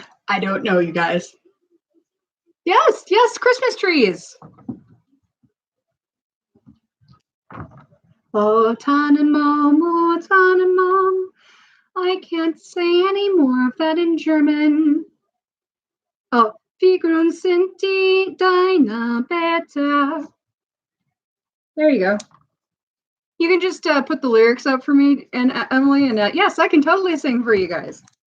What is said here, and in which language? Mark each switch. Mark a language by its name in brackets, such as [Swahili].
[English] I don't know, you guys. Yes, yes, Christmas trees. [German] Oh, Tannenbaum, oh, Tannenbaum. [English] I can't say any more of that in German. [German] Oh, wie grün sind die deine Blätter? [English] There you go. You can just put the lyrics up for me and Emily, and yes, I can totally sing for you guys.